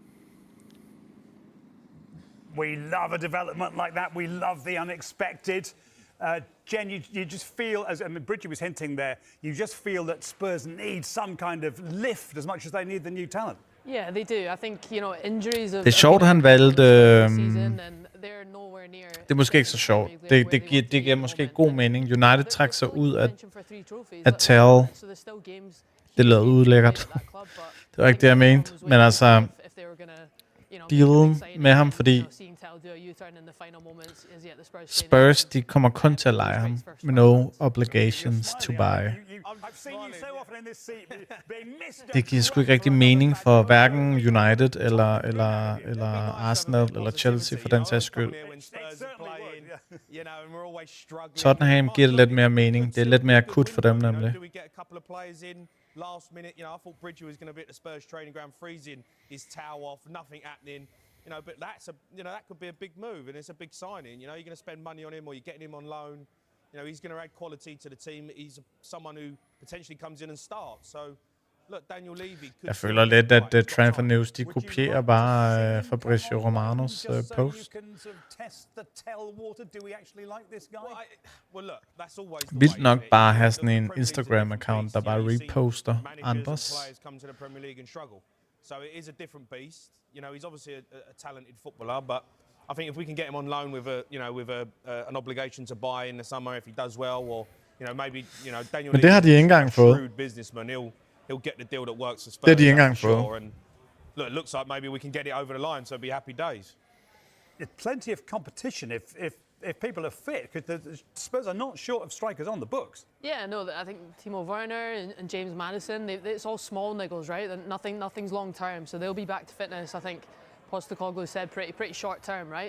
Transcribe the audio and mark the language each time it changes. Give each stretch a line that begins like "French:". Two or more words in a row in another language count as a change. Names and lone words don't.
English: We love a development like that. We love the unexpected. Jen, you just feel, as Bridget was hinting there, you just feel that Spurs need some kind of lift as much as they need the new talent. Yeah, they do. I think, you know, injuries of
Danish: Det er sjovt, han valgte... det er måske ikke så sjovt. Det giver måske god mening. United trækker sig ud at Tell. Det lød udlækkert. Det var ikke det, jeg mente. Men altså... dealen med ham, fordi Spurs, de kommer kun til at lege ham med
English: no obligations to buy.
Danish: Det giver sgu ikke rigtig mening for hverken United eller Arsenal eller Chelsea for den sags skyld. Tottenham giver det lidt mere mening. Det er lidt mere akut for dem nemlig.
English: Last minute, you know, I thought Bridger was going to be at the Spurs training ground, freezing his towel off, nothing happening. You know, but that could be a big move, and it's a big signing. You know, you're going to spend money on him, or you're getting him on loan. You know, he's going to add quality to the team. He's someone who potentially comes in and starts. So, look, Daniel Levy.
Danish: Jeg føler lidt, at Transfer News, de kopierer bare Fabrizio Romanos post. Vildt nok bare have sådan en Instagram-account, der bare reposter andres.
English: So it is a different beast. You know, he's obviously a talented footballer, but I think if we can get him on loan with an obligation to buy in the summer if he does well, or you know maybe Daniel.
Danish: Men det har de ikke engang fået.
English: Shrewd businessman, he'll get the deal that works for Spurs.
Danish: Det har de ikke engang fået.
English: And look, it looks like maybe we can get it over the line, so it'll be happy days. There's plenty of competition if people are fit, because the Spurs are not short of strikers on the books. Yeah, no, I think Timo Werner and James Maddison, it's all small niggles, right? Nothing's long term, so they'll be back to fitness. I think Postecoglou said pretty short term, right?